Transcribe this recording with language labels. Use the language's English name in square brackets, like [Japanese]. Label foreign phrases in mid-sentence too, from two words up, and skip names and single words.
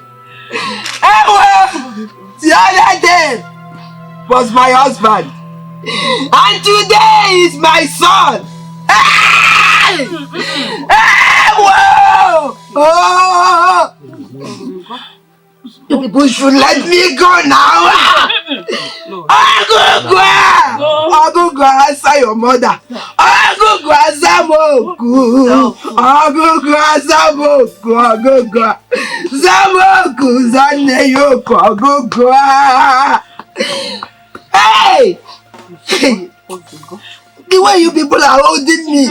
[English] Well, the other day was my husband, and today is my son. Hey! Hey! Whoa! Oh! You people should let me go now. Agogo, answer your mother. Agogo, Zamoku. Agogo, Zamoku. Agogo, Zamoku. Zaneyoko. Agogo. Hey! The way you people are holding me.